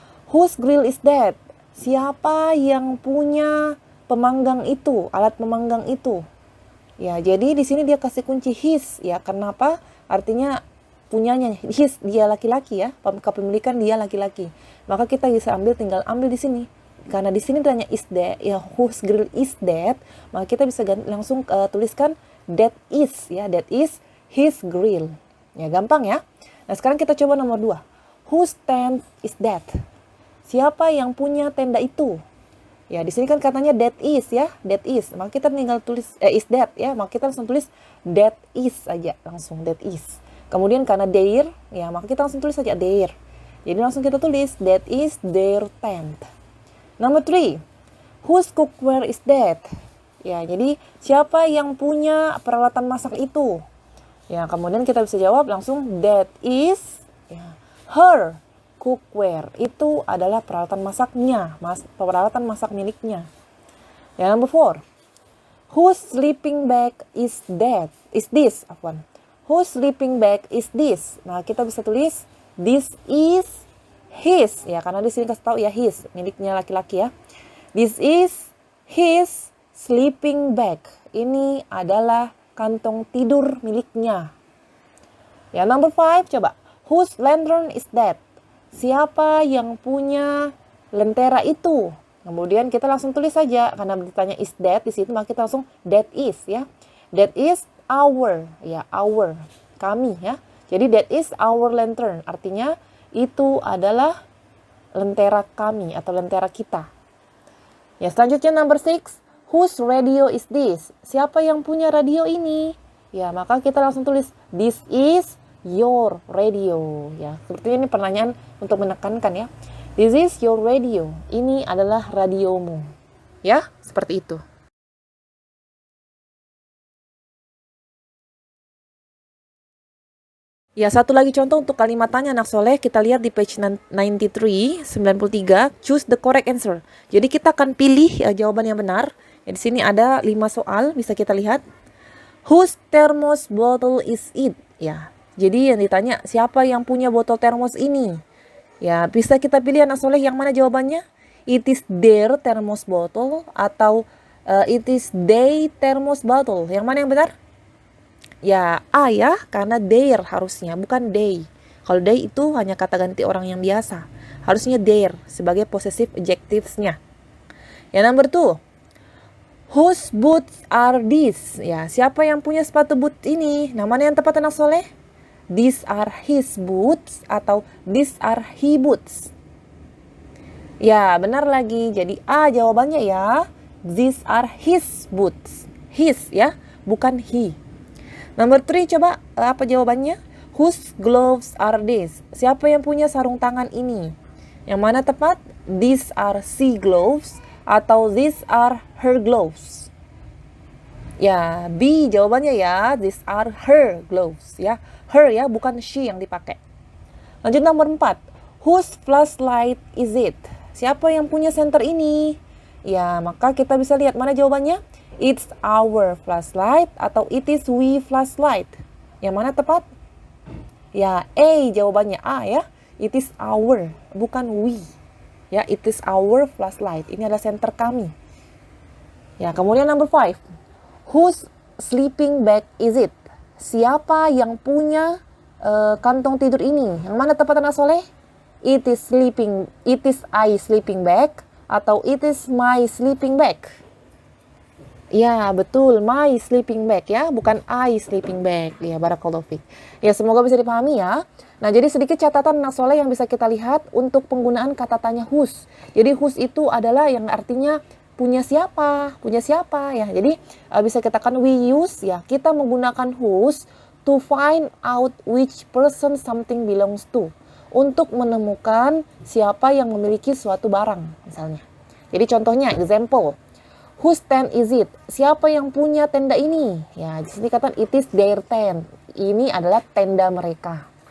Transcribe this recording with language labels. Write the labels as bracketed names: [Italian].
[English] Whose grill is that? [Indonesian] Siapa yang punya pemanggang itu, [English] alat pemanggang itu? [Indonesian] Ya, jadi di sini dia kasih kunci his. Ya, kenapa? Artinya punyanya his, dia laki-laki ya. Kepemilikan dia laki-laki. Maka kita bisa tinggal ambil di sini. Karena di sini tanya is that, ya [English] whose grill is that? [Indonesian] Maka kita bisa langsung tuliskan that is, ya [English] that is his grill. [Indonesian] Ya, gampang ya. Nah, sekarang kita coba nomor 2. [English] Whose tent is that? [Indonesian] Siapa yang punya tenda itu? Ya, di sini kan katanya that is ya, that is. Maka kita tinggal tulis is that ya. Maka kita langsung tulis that is aja, langsung that is. Kemudian karena their, ya maka kita langsung tulis saja their. Jadi langsung kita tulis [English] that is their tent. [Indonesian] Nomor 3. [English] Whose cookware is that? [Indonesian] Ya, jadi siapa yang punya peralatan masak itu? Ya, kemudian kita bisa jawab langsung that is ya, [English] her cookware. [Indonesian] Itu adalah peralatan masaknya, peralatan masak miliknya. Ya, nomor 4. [English] Whose sleeping bag is that? Is this? Whose sleeping bag is this? [Indonesian] Nah, kita bisa tulis this is his. Ya, karena di sini kasih tahu ya his, miliknya laki-laki ya. [English] This is his sleeping bag. [Indonesian] Ini adalah kantong tidur miliknya. Ya, number 5, coba. [English] Whose lantern is that? [Indonesian] Siapa yang punya lentera itu? Kemudian kita langsung tulis saja, karena ditanya is that di situ, maka kita langsung that is, ya. [English] That is our, ya, our, kami, ya. [Indonesian] Jadi [English] that is our lantern, [Indonesian] artinya itu adalah lentera kami atau lentera kita. Ya, selanjutnya [English] number 6, whose radio is this? [Indonesian] Siapa yang punya radio ini? Ya, maka kita langsung tulis [English] this is your radio, [Indonesian] ya. Sepertinya ini pertanyaan untuk menekankan, ya. [English] This is your radio. [Indonesian] Ini adalah radiomu. Ya, seperti itu. Ya, satu lagi contoh untuk kalimat tanya anak soleh. Kita lihat di page 93, 93. [English] Choose the correct answer. [Indonesian] Jadi kita akan pilih jawaban yang benar. Ya, di sini ada 5 soal, bisa kita lihat. [English] Whose thermos bottle is it? [Indonesian] Ya, jadi yang ditanya, siapa yang punya botol termos ini? Ya, bisa kita pilih anak soleh yang mana jawabannya? [English] It is their thermos bottle atau it is they thermos bottle. [Indonesian] Yang mana yang benar? Ya, A ya, karena their harusnya, bukan they. Kalau they itu hanya kata ganti orang yang biasa. Harusnya their sebagai possessive adjectives-nya. Ya, number 2. [English] Whose boots are these? [Indonesian] Ya, siapa yang punya sepatu boot ini? Nah, mana yang tepat anak soleh? [English] These are his boots atau these are he boots. [Indonesian] Ya, benar lagi. Jadi A jawabannya ya. [English] These are his boots. [Indonesian] His ya, bukan he. Number 3, coba apa jawabannya? [English] Whose gloves are these? [Indonesian] Siapa yang punya sarung tangan ini? Yang mana tepat? [English] These are she gloves atau these are her gloves. [Indonesian] Ya, B jawabannya ya. [English] These are her gloves [Indonesian] ya. Her ya, bukan she yang dipakai. Lanjut nomor 4. [English] Whose flashlight is it? [Indonesian] Siapa yang punya senter ini? Ya, maka kita bisa lihat mana jawabannya. [English] It's our flashlight atau it is we flashlight. [Indonesian] Yang mana tepat? Ya, A jawabannya A ya. It is our, bukan we. Ya, [English] it is our flashlight. [Indonesian] Ini adalah senter kami. Ya, kemudian number 5. [English] Whose sleeping bag is it? [Indonesian] Siapa yang punya kantong tidur ini? Yang mana tepat anak soleh? [English] It is I sleeping bag atau it is my sleeping bag. [Indonesian] Ya, betul, my sleeping bag ya, bukan I sleeping bag. Ya, barakallahu fiik. Ya, semoga bisa dipahami ya. Nah, jadi sedikit catatan anak soleh yang bisa kita lihat untuk penggunaan kata tanya whose. Jadi whose itu adalah yang artinya punya siapa ya. Jadi bisa kita katakan we use ya, kita menggunakan whose [English] to find out which person something belongs to, [Indonesian] untuk menemukan siapa yang memiliki suatu barang misalnya. Jadi contohnya example, [English] whose tent is it? [Indonesian] Siapa yang punya tenda ini? Ya, di sini katakan [English] it is their tent. [Indonesian] Ini adalah tenda mereka.